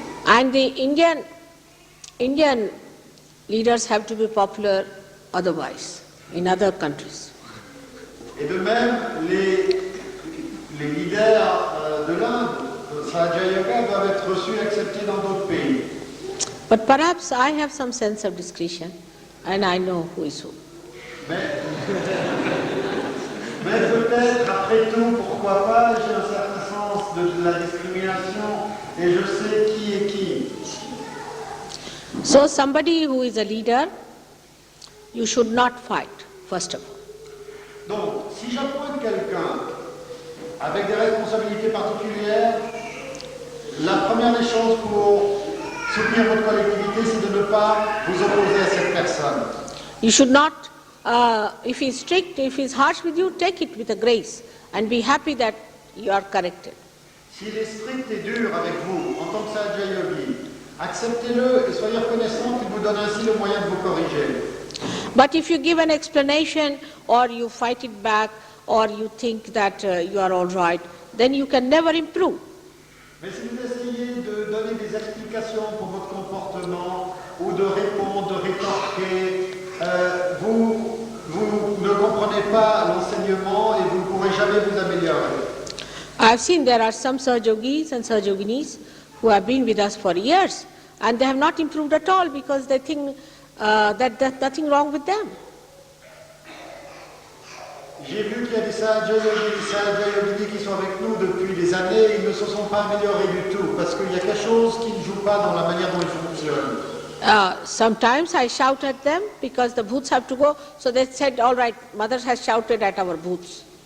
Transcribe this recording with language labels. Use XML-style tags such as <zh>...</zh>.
<en>And the Indian leaders have to be popular otherwise, in other countries.</en> <fr>Et de même, les leaders de l'Inde, de Sahaja Yoga, doivent être reçus et acceptés dans d'autres pays.</fr> <en>But perhaps I have some sense of discretion and I know who is who.</en> <fr>Mais peut-être, après tout, pourquoi pas, j'ai un certain sens de la discrimination et je sais qui est qui.</fr> <en>So somebody who is a leader, you should not fight, first of all.</en> <fr>Donc, si j'appointe quelqu'un avec des responsabilités particulières, la première des choses pour soutenir votre collectivité, c'est de ne pas vous opposer à cette personne.</fr> <en>You should not, if he's strict, if he's harsh with you, take it with a grace and be happy that you are corrected.</en> <fr>S'il est strict et dur avec vous, en tant que Sahaja Yogi, acceptez-le et soyez reconnaissant qu'il vous donne ainsi le moyen de vous corriger.</fr> <en>But if you give an explanation or you fight it back or you think that you are all right, then you can never improve.</en> <fr>Mais si vous essayez de donner des explications pour votre comportement ou de répondre, de rétorquer. Vous ne comprenez pas l'enseignement et vous ne pourrez jamais vous améliorer.</fr> <en>I've seen there are some Sahajogis and Sahajoginis who have been with us for years and they have not improved at all because they think that there's nothing wrong with them.</en> <fr>J'ai vu qu'il y a des Sahaja Yogini qui sont avec nous depuis des années, ils ne se sont pas améliorés du tout parce qu'il y a quelque chose qui ne joue pas dans la manière dont ils fonctionnent.</fr> <en>Sometimes I shout at them because the booths have to go, so they said, all right, mother has shouted at our booths.</en>